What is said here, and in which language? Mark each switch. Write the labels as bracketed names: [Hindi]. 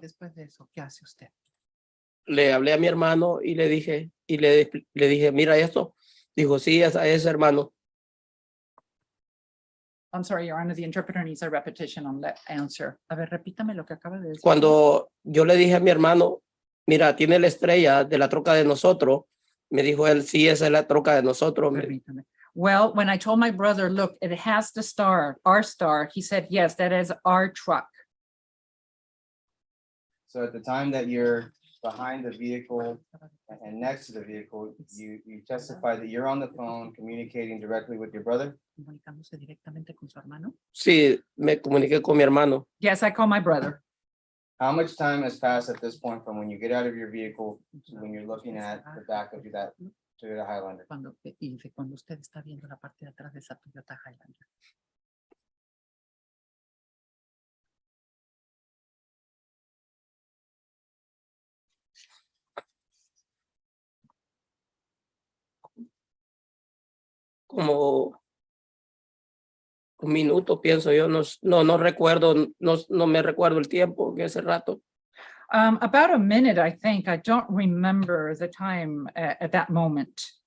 [Spanish] después de eso, ¿qué hace usted? Le hablé a mi hermano y le dije, mira esto. Dijo, sí, esa es, hermano. [English] I'm sorry, Your Honor, the interpreter needs a repetition on that answer. [Spanish] A ver, repítame lo que acaba de decir. Cuando yo le dije a mi hermano, mira, tiene la estrella de la troca de nosotros, me dijo él, sí, esa es la troca de nosotros. Permítame. [English] Well, when I told my brother, look, it has the star, our star, he said, yes, that is our truck. So at the time that you're behind the vehicle and next to the vehicle, you testify that you're on the phone communicating directly with your brother? [Spanish] Comunicándose directamente con su hermano. Sí, me comuniqué con mi hermano. [English] Yes, I call my brother. How much time has passed at this point from when you get out of your vehicle to when you're looking at the back of that Toyota Highlander? [Spanish] Cuando usted está viendo la parte de atrás de esa Toyota Highlander. como un minuto, pienso yo, no recuerdo, no me recuerdo el tiempo en ese rato. [English] About a minute, I think. I don't remember the time at that moment.